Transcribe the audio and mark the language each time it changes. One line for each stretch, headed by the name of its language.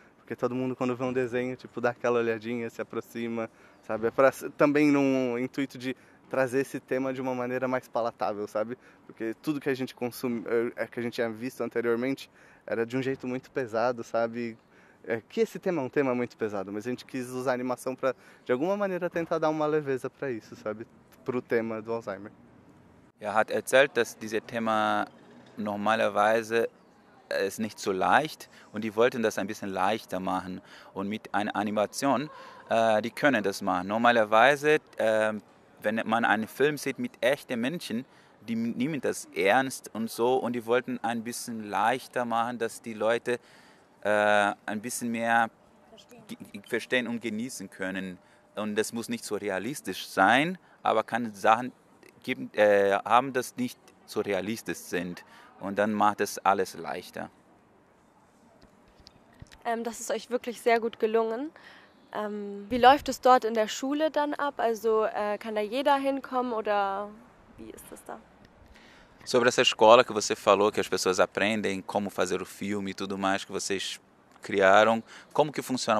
Portuguese: Porque todo mundo, quando vê um desenho, tipo, dá aquela olhadinha, se aproxima, sabe? É pra, também num intuito de trazer esse tema de uma maneira mais palatável, sabe? Porque tudo que a gente que a gente tinha visto anteriormente era de um jeito muito pesado, sabe? Que esse tema é um tema muito pesado, mas a gente quis usar a animação para, de alguma maneira, tentar dar uma leveza para isso, sabe? Para o tema do Alzheimer.
German: Hat erzählt, dass dieses Thema normalerweise ist nicht so leicht und die wollten das ein bisschen leichter machen. Und mit einer Animation, die können das machen. Normalerweise, wenn man einen Film sieht mit echten Menschen, die nehmen das ernst und so und die wollten ein bisschen leichter machen, dass die Leute ein bisschen mehr verstehen und genießen können. Und das muss nicht so realistisch sein, aber kann Sachen geben, haben, das nicht so realistisch sind. Und dann macht es alles leichter. Das ist euch wirklich sehr gut gelungen. Wie läuft es dort in der Schule dann ab? Also kann da jeder hinkommen oder wie ist das da?
Portuguese: Sobre essa escola que você falou, que as pessoas aprendem como fazer o filme e tudo mais que vocês criaram, como que funciona?